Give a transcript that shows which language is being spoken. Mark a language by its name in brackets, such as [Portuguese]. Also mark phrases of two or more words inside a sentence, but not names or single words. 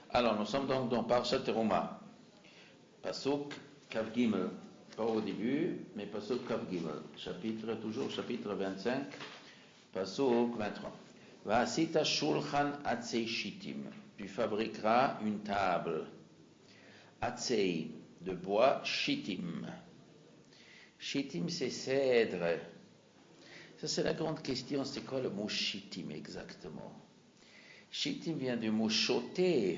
[French] Alors, nous sommes donc dans Parshat Teruma. [Hebrew] פסוק כ״ג. [French] Pas au début, mais [Hebrew] פסוק כ״ג. [French] Chapitre 25, Pasuk 23. [Hebrew] ועשית שלחן עצי שטים. [French] Tu fabriqueras une table. Atzei, de bois, shittim. Shittim, c'est cèdre. Ça, c'est la grande question. C'est quoi le mot shittim exactement? Shittim vient du mot choter.